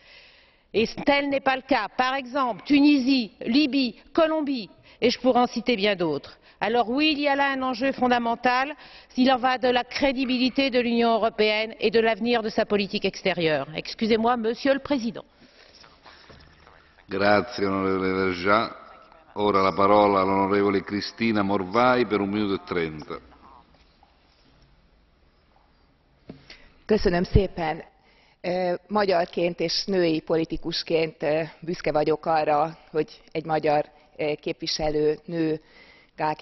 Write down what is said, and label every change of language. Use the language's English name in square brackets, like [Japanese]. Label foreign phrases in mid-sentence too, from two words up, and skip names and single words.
[French] Et tel n'est pas le cas. Par exemple, Tunisie, Libye, Colombie, et je pourrais en citer bien d'autres. Alors oui, il y a là un enjeu fondamental, il en va de la crédibilité de l'Union européenne et de l'avenir de sa politique extérieure. Excusez-moi, Monsieur le Président. [Italian] Grazie onorevole Vergiat. Ora la parola all'onorevole Cristina Morvai per 1 minuto e 30. [Hungarian] Köszönöm szépen. Magyarként és női politikusként büszke vagyok arra, hogy egy magyar képviselőnő, Gál